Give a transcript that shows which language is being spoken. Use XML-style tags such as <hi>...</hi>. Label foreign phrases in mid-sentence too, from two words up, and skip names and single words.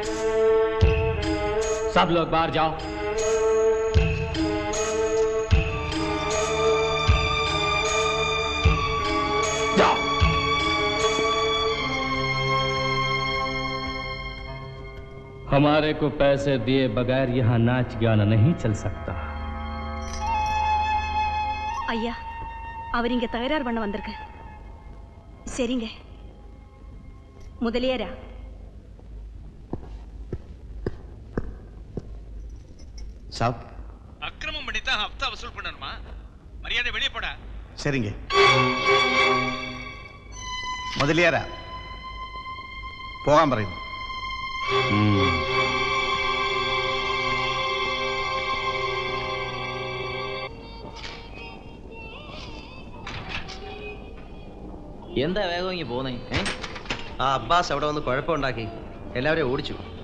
<hi>सब लोग बाहर जाओ। जाओ। हमारे को पैसे दिए बगैर यहाँ नाच गाना नहीं चल सकता।</hi> <ta>ஐயா, அவர் இங்க தகராறு பண்ண வந்திருக்கு. சரிங்க முதலியாரா? சாப், அக்கிரமம் பண்ணி தான்</ta> <hi>हफ़्ता वसूल</hi> <ta>பண்ணணுமா? மரியாதை வெளியே போடா. சரிங்க முதலியாரா,</ta> <ml>പോകാൻ പറയുന്നു. എന്താ വേഗം ഇങ്ങ് പോന്നേ? ആ അബ്ബാസ് അവിടെ വന്ന് കുഴപ്പമുണ്ടാക്കി എല്ലാവരെയും ഓടിച്ചു.</ml>